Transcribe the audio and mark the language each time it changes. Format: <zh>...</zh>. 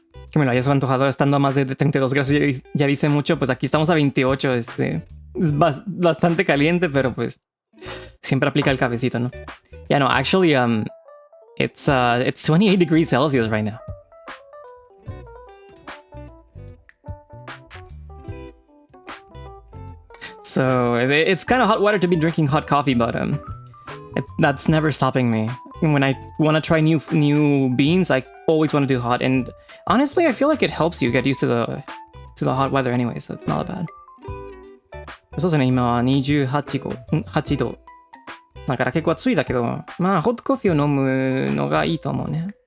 <es>Que me lo hayas antojado estando a más de 32 grados, ya dice mucho, pues aquí estamos a 28, es bastante caliente, pero pues siempre aplica el cafecito, ¿no?</es> <en>Yeah, no, actually, it's 28 degrees Celsius right now. So it's kind of hot water to be drinking hot coffee, but that's never stopping me. When I want to try new beans, I always want to do hot, and honestly, I feel like it helps you get used to the hot weather anyway, so it's not bad.</en> <ja>そうですね、今は28度。だから結構暑いだけど、まあホットコーヒーを飲むのがいいと思うね。</ja>